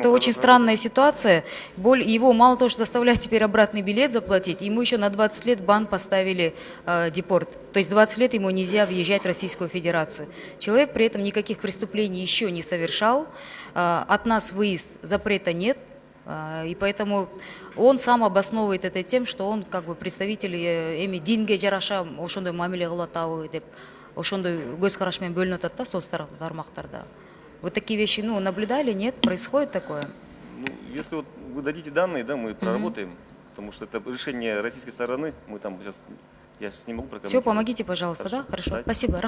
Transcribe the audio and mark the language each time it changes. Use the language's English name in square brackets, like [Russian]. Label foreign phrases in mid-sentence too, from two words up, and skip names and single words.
[Russian] это очень странная ситуация. Его мало того, что заставляют теперь обратный билет заплатить, ему еще на 20 лет бан поставили депорт. То есть 20 лет ему нельзя въезжать в Российскую Федерацию. Человек при этом никаких преступлений еще не совершал. От нас выезд запрета нет. И поэтому он сам обосновывает это тем, что он как бы представитель [Kyrgyz] эми динге жараша ошондой мамиле кылып атабы деп ошондой көз караш менен бөлүнүп атат да сол тармактарда. [Russian] Вот такие вещи, наблюдали, нет? Происходит такое? Если вот вы дадите данные, да, мы проработаем, потому что это решение российской стороны, мы там я сейчас не могу прокомментировать. Все, помогите, пожалуйста, Хорошо. да? Хорошо, Дайте. спасибо.